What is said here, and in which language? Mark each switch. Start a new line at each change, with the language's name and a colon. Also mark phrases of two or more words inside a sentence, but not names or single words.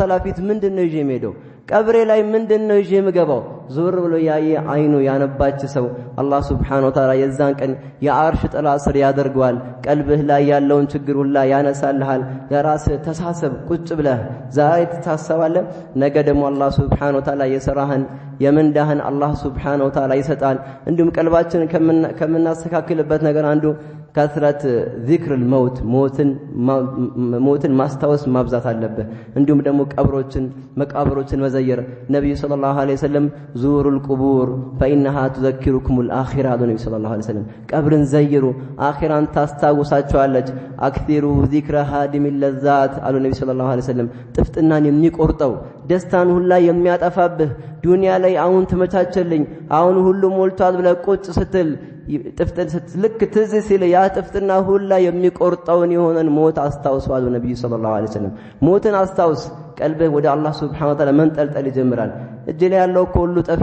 Amharic: Ta'ala ፊት ምንድነው ይዤ የምሄደው ቀብሬ ላይ ምንድነው ይዤ የምገባው ዞር ብሎ ያየ አይኑ ያነባች ሰው አላህ
Arabic: سبحانه وتعالى
Amharic: የዛን ቀን የአርሽ ጥላ ስር ያደርገዋል ቀልብህ ላይ ያለውን ችግር ሁላ ያነሳልሃል ለራስህ ተሳሰብ ቁጭ ብለህ ዛሬ ተታሰባለህ ነገ ደግሞ አላህ
Arabic: سبحانه وتعالى
Amharic: የሰራህን የምንዳህን አላህ
Arabic: سبحانه وتعالى
Amharic: ይሰጣል እንዲሁም ቀልባችንን ከምናስተካክልበት ነገር አንዱ ከስራት
Arabic: ذكر الموت
Amharic: ሞትን ማስታወስ ማብዛት አለበት እንዲሁም ደግሞ መቃብሮችን መዘየር ነብዩ
Arabic: صلى الله عليه وسلم زوروا القبور فانها تذكركم الاخره
Amharic: ነብዩ
Arabic: صلى الله عليه وسلم
Amharic: ቀብርን ዘይሩ አኺራን ታስታውሳቸዋለች
Arabic: أكثروا ذكر هادم اللذات
Amharic: አሉ ነብዩ
Arabic: صلى الله عليه وسلم
Amharic: ጥፍጥናን የሚቆርጠው ደስታን ሁላ የሚያጠፋብህ ዱንያ ላይ አሁን ተመቻቸልኝ አሁን ሁሉ ሞልቷል ብለህ ቁጭ ስትል ጥፍጥን ስትልክ ትዝ ሲል ያ ጥፍጥና ሁላ የሚቆርጠውን የሆነን ሞት አስታውሰዋል ነብዩ
Arabic: صلى الله عليه وسلم
Amharic: ሞትን አስታውስ ቀልብህ ወደ አላህ
Arabic: سبحانه وتعالى
Amharic: መንጠልጠል ይጀምራል እጅ ላይ ያለው ሁሉ ጠፊ